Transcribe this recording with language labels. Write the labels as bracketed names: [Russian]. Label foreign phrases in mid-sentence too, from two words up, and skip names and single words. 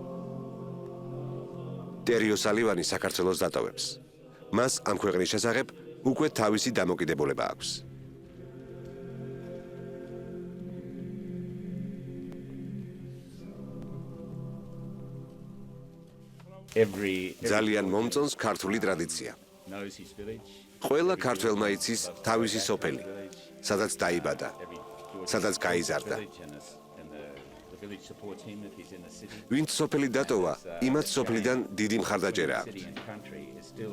[Georgian] ტერიო სალივანი საქართველოს დატოვებს. მას ამ ქვეყნის შესახებ უკვე თავისი დამოკიდებულება აქვს. ძალიან მომწონს ქართული ტრადიცია. [English] knows his village. [Georgian] ყველა ქართველმა იცის თავისი სოფელი, სადაც დაიბადა, სადაც გაიზარდა. [English] The village supports him if he's in the city. [Georgian] ვინც სოფელი დატოვა, იმათ სოფლიდან დიდი მხარდაჭერა აქვს. [English] City and country is still